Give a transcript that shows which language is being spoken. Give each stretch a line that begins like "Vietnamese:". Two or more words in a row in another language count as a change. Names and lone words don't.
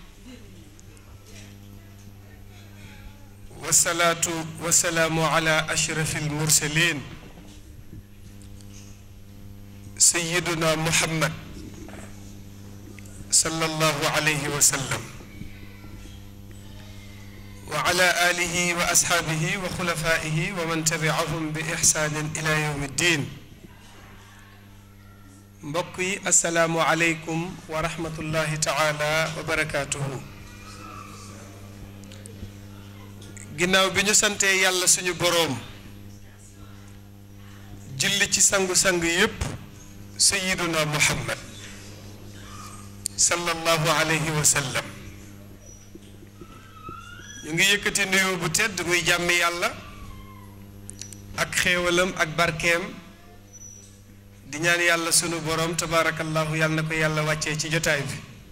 Arabic: والصلاة والسلام على أشرف المرسلين سيدنا محمد صلى الله عليه وسلم وعلى آله وأصحابه وخلفائه ومن تبعهم بإحسان إلى يوم الدين
Wolof: mbokki
Arabic: السلام عليكم ورحمة الله تعالى وبركاته
Wolof: ginnaaw bi ñu santee yàlla suñu boroom julli ci sangu-sang yépp
Arabic: سيدنا محمد صلى الله عليه وسلم
Wolof: ñu ngi yëkkati nuyu bu tedd muy jàmmi yàlla ak xéewalam ak barkeem di ñaan yàlla sunu borom tabarakallahu yàlla na ko yàlla wàccee ci jotaay bi